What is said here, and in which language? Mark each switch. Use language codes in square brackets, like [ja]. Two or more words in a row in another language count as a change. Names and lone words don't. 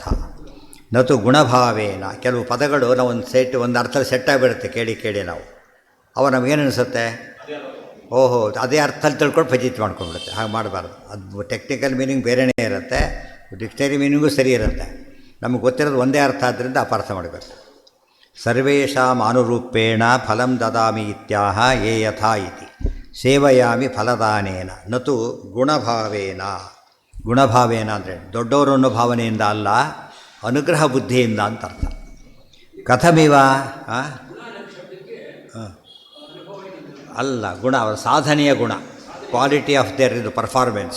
[sa] ನತು ಗುಣಭಾವೇನ, [kn] ಕೆಲವು ಪದಗಳು ನಾವು ಒಂದು ಅರ್ಥದಲ್ಲಿ ಸೆಟ್ ಆಗಿಬಿಡುತ್ತೆ ಕೇಳಿ ಕೇಳಿ ನಾವು, ಅವ ನಮಗೇನು ಅನಿಸುತ್ತೆ, ಓಹೋ ಅದೇ ಅರ್ಥದಲ್ಲಿ ತಿಳ್ಕೊಂಡು ಫಜಿತ್ ಮಾಡ್ಕೊಂಡ್ಬಿಡುತ್ತೆ. ಹಾಗೆ ಮಾಡಬಾರ್ದು. ಅದು [en] technical meaning [kn] ಬೇರೆಯೇ ಇರುತ್ತೆ, [en] dictionary meaning [kn] ಸರಿ ಇರುತ್ತೆ. ನಮಗೆ ಗೊತ್ತಿರೋದು ಒಂದೇ ಅರ್ಥ ಆದ್ದರಿಂದ ಅಪಾರ್ಥ ಮಾಡಬೇಕು. [sa] ಸರ್ವೇಷಾಂ ಅನುರೂಪೇಣ ಫಲಂ ದದಾಮಿ ಇತ್ಯಾಹ ಯೇ ಯಥಾ ಇತಿ ಸೇವಯಾಮಿ ಫಲದಾನೇನ ನತು ಗುಣಭಾವೇನ. [kn] ಗುಣಭಾವೇನ ಅಂದರೆ ದೊಡ್ಡವರು ಅನ್ನೋ ಭಾವನೆಯಿಂದ ಅಲ್ಲ, ಅನುಗ್ರಹ ಬುದ್ಧಿಯಿಂದ ಅಂತ ಅರ್ಥ. ಕಥಮಿವ ಅಲ್ಲ, ಗುಣ ಅವರ ಸಾಧನೆಯ ಗುಣ, [en] quality of their [kn] ಇದು ಪರ್ಫಾರ್ಮೆನ್ಸ್.